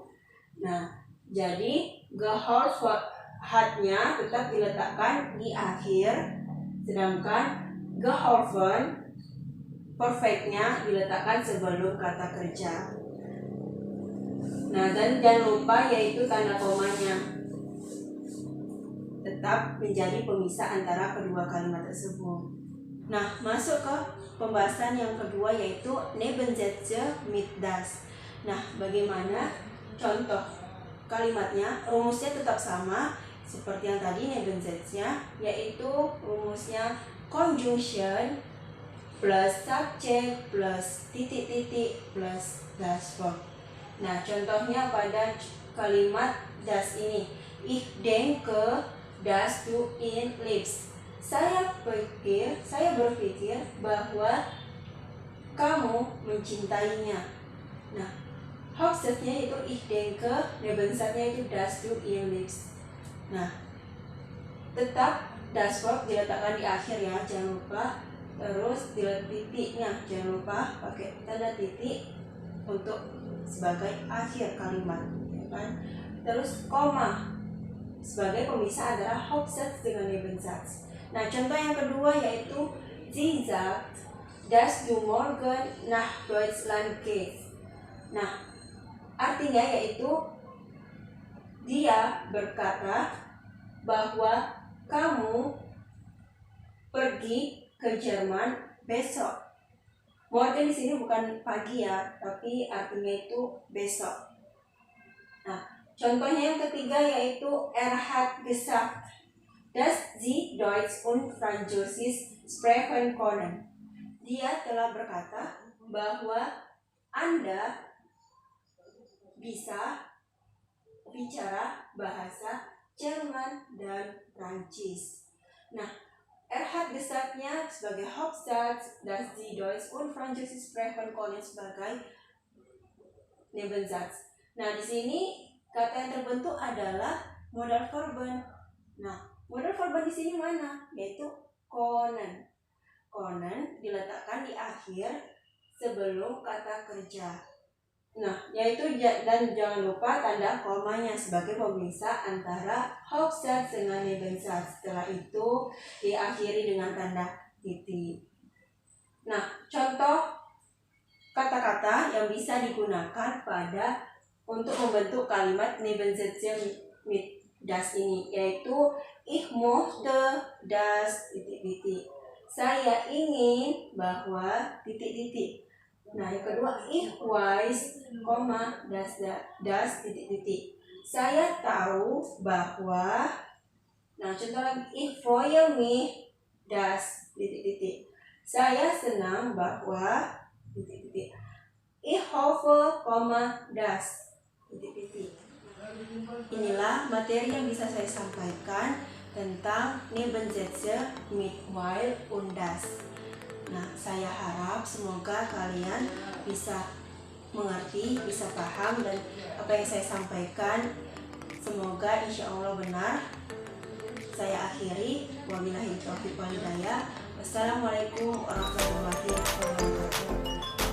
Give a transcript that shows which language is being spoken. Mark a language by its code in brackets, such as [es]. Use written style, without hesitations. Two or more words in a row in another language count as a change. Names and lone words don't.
[id] Nah, jadi [de] geholfen hat- [id] nya tetap diletakkan di akhir, sedangkan geholfen perfect-nya diletakkan sebelum kata kerja. Nah, dan jangan lupa yaitu tanda komanya tetap menjadi pemisah antara kedua kalimat tersebut. Nah, masuk ke pembahasan yang kedua yaitu [de] Nebensätze mit das. [id] Nah, bagaimana contoh kalimatnya? Rumusnya tetap sama seperti yang tadi Nebensätznya, yaitu rumusnya [en] conjunction plus subject plus [id] titik-titik plus das verb. Nah, contohnya pada kalimat das ini, [de] ich denke dass du ihn liebst. [id] Saya berpikir bahwa kamu mencintainya. Nah, Hauptsatznya itu [de] ich denke, [id] Nebensatznya itu [de] dass du ihn liebst. [id] Nah, tetap das verb diletakkan di akhir ya, jangan lupa. Terus titiknya jangan lupa pakai tanda titik untuk sebagai akhir kalimat, ya kan? Terus koma sebagai pemisah antara Hauptsatz dengan Nebensatz. Nah, contoh yang kedua yaitu [de] Sie sagt, dass du morgen nach Deutschland gehst. [id] Nah, artinya yaitu dia berkata bahwa kamu pergi ke Jerman besok. Morgen di sini bukan pagi ya, tapi artinya itu besok. Nah, contohnya yang ketiga yaitu [de] hat gesagt, dass sie Deutsch und Französisch sprechen können. [id] Dia telah berkata bahwa Anda bisa bicara bahasa Jerman dan Prancis. Nah, [de] hat gesagt-nya sebagai Hauptsatz, dass sie Deutsch und Französisch sprechen können sebagai Nebensatz. [id] Nah, di sini kata yang terbentuk adalah [de] modal verben. [id] Nah, [de] modal verben [id] di sini mana? Yaitu können. Können diletakkan di akhir sebelum kata kerja. Nah, yaitu dan jangan lupa tanda komanya sebagai pemisah antara Hauptsatz dengan Nebensatz. Setelah itu diakhiri dengan tanda titik. Nah, contoh kata-kata yang bisa digunakan untuk membentuk kalimat Nebensätze mit das ini, yaitu [de] ich möchte das [id] titik-titik. Saya ingin bahwa titik-titik. Nah, yang kedua [de] ich weiß, das [id] titik-titik. Saya tahu bahwa. Nah, contoh lagi [de] ich freue mich das [id] titik-titik. Saya senang bahwa titik-titik. [de] Ich hoffe, das titik-titik. [id] Inilah materi yang bisa saya sampaikan tentang [de] Nebensätze mit weil und das. [id] Nah, saya harap semoga kalian bisa mengerti, bisa paham, dan apa yang saya sampaikan semoga [ar] إن شاء الله [id] benar. Saya akhiri, [ar] وبالله التوفيق والهداية. والسلام عليكم ورحمة الله وبركاته.